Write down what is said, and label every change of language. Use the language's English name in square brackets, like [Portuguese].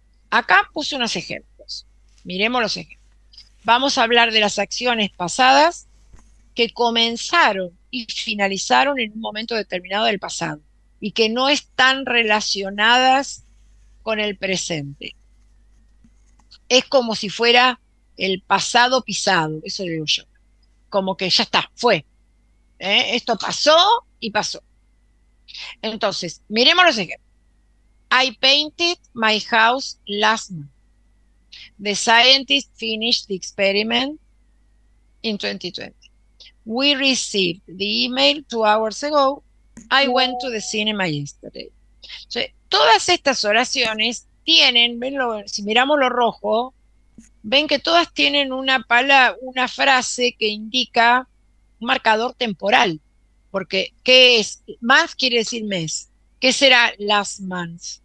[Spanish] Acá puse unos ejemplos. Miremos los ejemplos. Vamos a hablar de las acciones pasadas que comenzaron y finalizaron en un momento determinado del pasado y que no están relacionadas con el presente. Es como si fuera el pasado pisado, eso digo yo. Como que ya está, fue. Esto pasó y pasó. Entonces, miremos los ejemplos. [English] I painted my house last month. The scientists finished the experiment in 2020. We received the email 2 hours ago. I went to the cinema yesterday. [Spanish] O sea, todas estas oraciones tienen, si miramos lo rojo, ven que todas tienen una frase que indica un marcador temporal. Porque, ¿qué es? Month quiere decir mes. ¿Qué será [English] last month?